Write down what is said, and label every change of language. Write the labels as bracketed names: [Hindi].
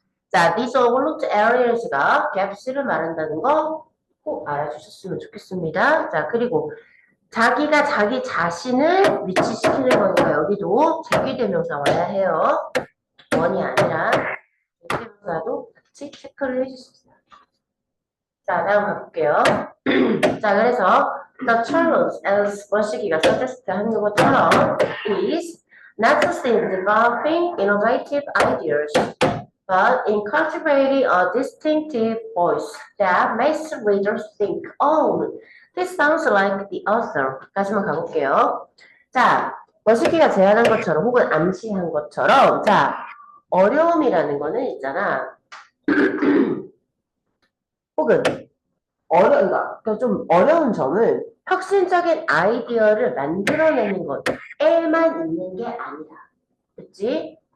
[Korean] 자, [English] these overlooked areas [Korean] 가 gaps를 말한다는 거 꼭 알아주셨으면 좋겠습니다. 자, 그리고 자기가 자기 자신을 위치시키는 거니까 여기도 제기대명사 와야 해요. 원이 아니라 제기대명사도 같이 체크를 해주셨어요. 자, 다음 가볼게요. 자, 그래서 [English] the challenge as [Korean] 원식이가 [English] suggest [Korean] 하는 것처럼 [English] is not in developing innovative ideas, but in cultivating a distinctive voice that makes readers think, oh, this sounds like the author. [Korean] 까지만 가볼게요. 자, 원식이가 제안한 것처럼 혹은 암시한 것처럼 자, 어려움이라는 거는 있잖아. 혹은 그러니까 좀 어려운 점은 혁신적인 아이디어를 만들어내는 것에만 있는 게 아니다. 그치?